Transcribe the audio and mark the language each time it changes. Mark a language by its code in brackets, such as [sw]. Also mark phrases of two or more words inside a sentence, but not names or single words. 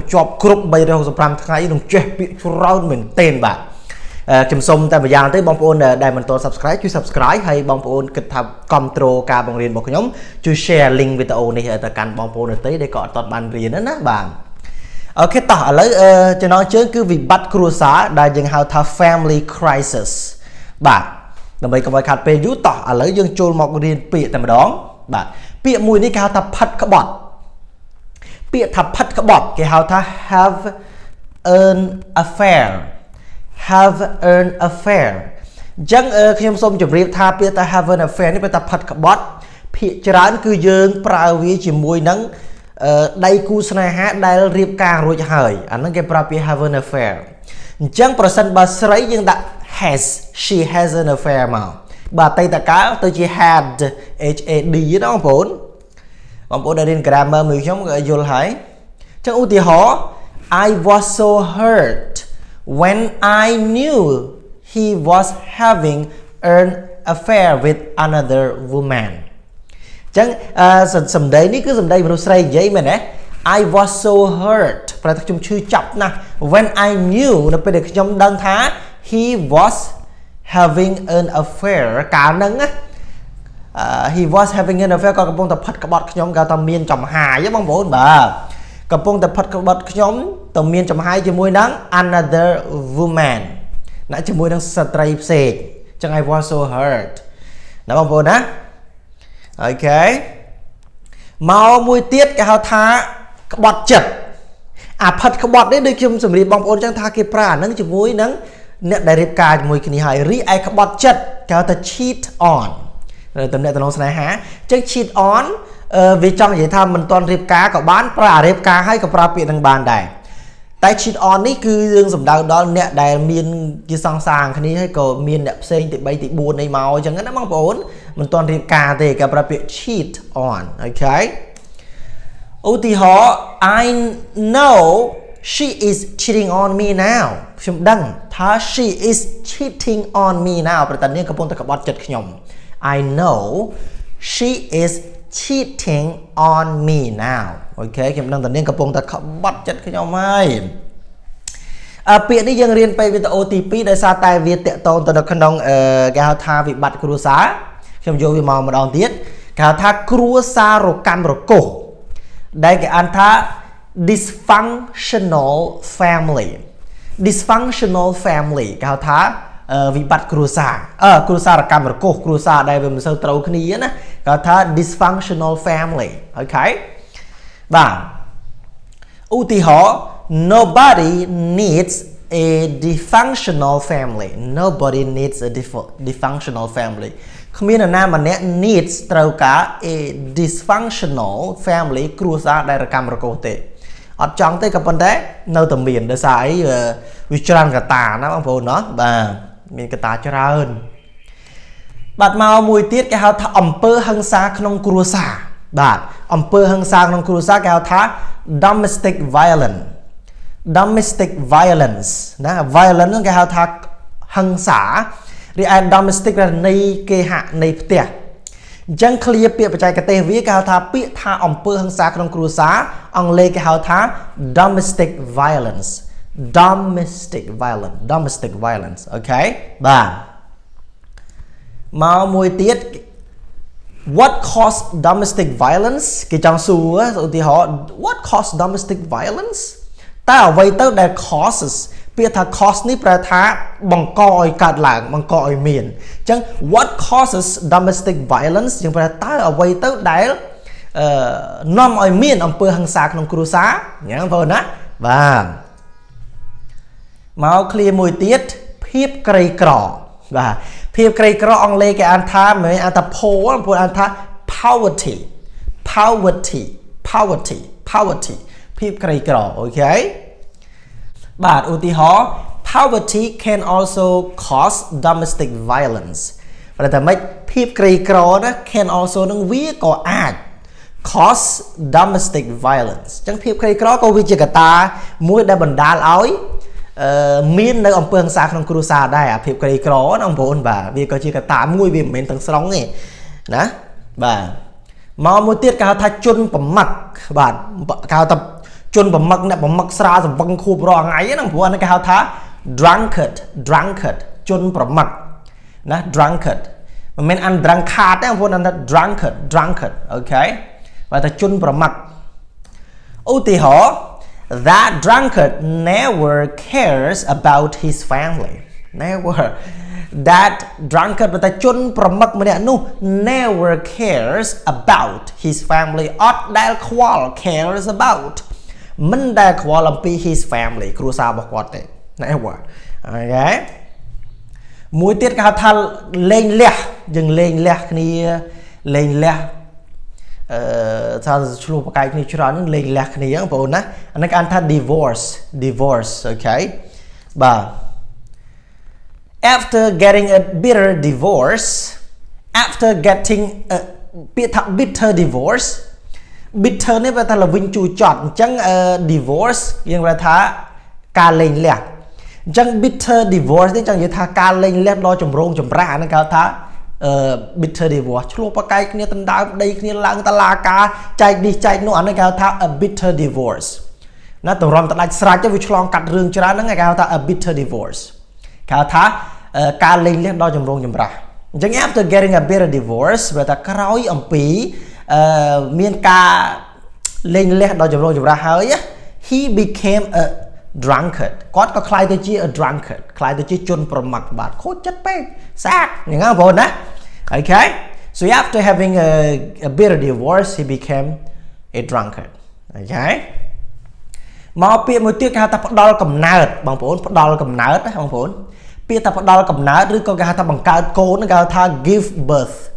[km] ជាប់គ្រប់365ថ្ងៃនឹងចេះពាក្យច្រើនមែនទែនបាទខ្ញុំសូមតែម្យ៉ាងទេបងប្អូនដែលមិនទាន់ subscribe ជួយ subscribe ហើយបងប្អូនគិតថាគ្រប់គ្រងការបង្រៀនរបស់ខ្ញុំជួយ [en] share link [km] វីដេអូនេះទៅកាន់បងប្អូនដទៃដែលក៏អត់ទាន់បានរៀនណាបាទអូខេតោះឥឡូវចំណងជើងគឺវិបត្តិគ្រួសារដែលយើងហៅថា [en] family crisis [km] បាទដើម្បីកុំឲ្យខាត់ពេលយូរតោះឥឡូវយើងចូលមករៀនពាក្យតែម្ដងបាទពាក្យមួយនេះគេហៅថាផិតក្បត់ពាក្យថាផិតក្បត់គេហៅថា [en] have an affair [km] អញ្ចឹងខ្ញុំសូមជម្រាបថាពាក្យថា [en] have an affair [km] នេះពាក្យថាផិតក្បត់ភាគច្រើនគឺយើងប្រើវាជាមួយនឹងដៃគូស្នេហាដែលរៀ បការរួចហើយអាហ្នឹងគេប្រើពាក្យ [en] have an affair [km] អញ្ចឹងប្រសិនបើស្រីយើងដាក់ [en] she has an [km] affair មកបាទអតីតកាលទៅជា [en] had HAD [km] ណាបងប្អូនដែលរៀន grammar មួយខ្ញុំក៏យល់ ហើយអញ្ចឹងឧទាហរណ៍ [en] I was so hurt when I knew he was having an affair with another woman [km] ចឹងសម្ដីនេះគឺសម្ដីមនុស្សស្រីនិយាយមែនទេ [en] I was so hurt [km] ប្រហែលថាខ្ញុំឈឺចាប់ណាស់ [en] when I knew [km] នៅពេលដែលខ្ញុំដឹងថា [en] he was having an affair [km] កាលហ្នឹង [en] he was having an affair [km] ក៏កំពុងតែផិតក្បត់ខ្ញុំគេថាមានចំហាយបងប្អូនបាទកំពុងតែផិតក្បត់ខ្ញុំទៅមានចំហាយជាមួយនឹង [en] another woman [km] ណាជាមួយនឹងស្ត្រីផ្សេងចឹង [en] I was so hurt [km] ណាបងប្អូនណាអូខេមកមួយទៀតគេហៅថាក្បត់ចិត្តអាផិតក្បត់នេះដូច ខ្ញុំជម្រាបបងប្អូនចឹងថាគេប្រើអាហ្នឹងជាមួយនឹងអ្នកដែលរៀបការជាមួយគ្នាហើយរីឯក្បត់ចិត្តគេហៅថា [en] cheat on [km] តំណែងស្នេហាចឹង [en] cheat on [km] វាចង់និយាយថាមិនទាន់រៀបការក៏បានប្រើអារៀប ការហើយក៏ប្រើពាក្យនឹងបានដែរតែ [en] cheat on [km] នេះគឺយើងសំដៅដល់អ្នកដែលមានជាសង្សារគ្នាហើយក៏មានអ្នកផ្សេងទី3ទី4នៃមកអញ្ចឹងណាបង ប្អូនមិនទាន់រៀបការទេគេប្រើពាក្យ [en] cheat on [km] អូខេឧទាហរណ៍ [en] I know she is cheating on me now [km] ខ្ញុំ ដឹងថា [en] she is cheating on me now [km] ប្រតានាងកំពុងតែក្បត់ចិត្តខ្ញុំ [en] I know she is cheating on me now [km] អូខេខ្ញុំដឹងតានាងកំពុងតែក្បត់ចិត្តខ្ញុំហើយពាក្យនេះយើងរៀនពេលវីដេអូទី2ដោយសារតែវាតាក់ទងទៅនៅក្នុងគេហៅថាវិបត្តិគ្រួសារខ្ញុំយកវាមកម្ដងទៀតគេហៅថាគ្រួសាររកម្មរកុសដែលគេអានថា [en] dysfunctional family [km] គេហៅថាវិបត្តិគ្រួសាររកម្មរកុសគ្រួសារដែលវាមិនសូវត្រូវគ្នាណាគេហៅថា [en] dysfunctional family [km] អូខេបាទឧទាហរណ៍ [en] nobody needs a dysfunctional family [km] គ្មាននរណាម្នាក់ needs ត្រូវការ [en] a dysfunctional family [km] គ្រួសារដែលរកម្មរកុសទេអត់ចង់ទេក៏ប៉ុន្តែនៅតែមានដោយ សារអីវាច្រើនកត្តាណាបងប្អូនណាបាទមានកត្តាច្រើនបាទមកមួយទៀតគេហៅថា អំពើហិង្សាក្នុងគ្រួសារបាទអំពើហិង្សាក្នុងគ្រួសារគេហៅថា [en] domestic violence [km] ណា violence គេហៅថាហិង្សារីឯ domestic នៃគេហនៃផ្ទះអញ្ចឹង clear ពាក្យបច្ចេកទេសវាគេហៅថាពាក្យថាអំពើហិង្សាក្នុងគ្រួសារអង់គ្លេសគេហៅថា [en] domestic violence [km] អូខេបាទមកមួយទៀត [en] what caused domestic violence [km] គេចង់សួរឧទាហរណ៍ [en] what caused domestic violence [km] តើអ្វីទៅដែល causes ពាក្យថា cause នេះប្រែថាបង្កឲ្យកើតឡើងបង្កឲ្យមានអញ្ចឹង [en] what causes domestic violence [km] យើងប្រែតើអ្វីទៅដែលនាំឲ្យមានអំពើហិង្សាក្នុងគ្រួសារអញ្ចឹងបងណាបាទ មក clear មួយទៀតភាពក្រីក្របាទភាពក្រីក្រអង់គ្លេសគេអានថាមិនអានថា poor ពួកអានថា poverty ភាពក្រីក្រអូខេបាទឧទាហរណ៍ [en] poverty can also cause domestic violence [km] ប្រហែលតែម៉េចភាពក្រីក្រណា [en] can also [km] នឹងវាក៏អាច [en] cause domestic violence [km] អញ្ចឹងភាពក្រីក្រក៏វាជាកត្តាមួយដែលបណ្ដាលឲ្យមាននៅអំពើហិង្សាក្នុងគ្រួ សារដែរអាភាពក្រីក្រណាបងប្អូនបាទវាក៏ជាកត្តាមួយវាមិនមែនទាំងស្រុងទេណាបាទមកមួយទៀតគេហៅថាជនប្រម៉ឹកបាទគេហៅថាជនប្រម៉ឹកអ្នក ប្រម៉ឹកស្រាសម្បឹងខួបរាល់ថ្ងៃហ្នឹងព្រោះអានេះគេហៅថា drunkard ជនប្រម៉ឹកណា drunkard មិនមែនអាន drunkard ទេបងប្អូនអានថា drunkard អូខេ បាទថាជនប្រម៉ឹកឧទាហរណ៍ [en] that drunkard never cares about his family that drunkard [km] តែជនប្រ ម៉ឹកម្នាក់នោះ [en] never cares about his family [km] អត់ដែលខ្វល់ [en] cares about [km] មិនដែលខ្វល់អំពី [en] his family [km] គ្រួសាររបស់គាត់ទេ never អូខេមួយទៀតគេហៅថាលេងលះយើងលេងលះគ្នាលេងលះថាឆ្លោះប្រកែកគ្នាច្រើននឹងលេងលះគ្នាបងប្អូនណាអានេះគេអានថា divorce អូខេបាទ [en] after getting a bitter divorce after getting a [km] ពាក្យថា [en] bitter divorce bitter [km] នេះវាថាល្វីងជូរចត់អញ្ចឹង divorce យើងប្រែថាការលេងលះអញ្ចឹង [en] bitter divorce [km] នេះចង់និយាយថាការលេងលះដ៏ចម្រូងចម្រាសហ្នឹងគេហៅថា [en] bitter divorce [km] ឆ្លោះប្រកែកគ្នាដណ្ដើមដីគ្នាឡើងតឡាការចែកនេះចែកនោះអានេះគេហៅថា [en] a bitter divorce [km] ណាតម្រាំតដាច់ស្រាច់ទៅវាឆ្លងកាត់រឿងច្រើនហ្នឹង គេហៅថា [en] a bitter divorce [km] គេហៅថាការលេងលះដ៏ចម្រូងចម្រាសអញ្ចឹង [en] after getting a bitter divorce [km] វាថា ក្រោយអំពីមានការលេងលះដ៏ចម្រូងចម្រាសហើយ [en] he became a drunkard [km] គាត់ក៏ខ្លាយទៅជា [en] a drunkard [km] ខ្លាយទៅជាជនប្រម៉ឹកបាទខូចចិត្តពេកសាកយ៉ាងហ្នឹងបងប្អូនណា [en] okay so after having a bitter divorce he became a drunkard okay [km] មកពាក្យមួយទៀតគេហៅថាផ្ដល់កំណើតបងប្អូនផ្ដល់កំណើតណាបងប្អូនពាក្យថាផ្ដល់កំណើតឬក៏គេហៅថាបង្កើតកូនគេហៅថា [en] give birth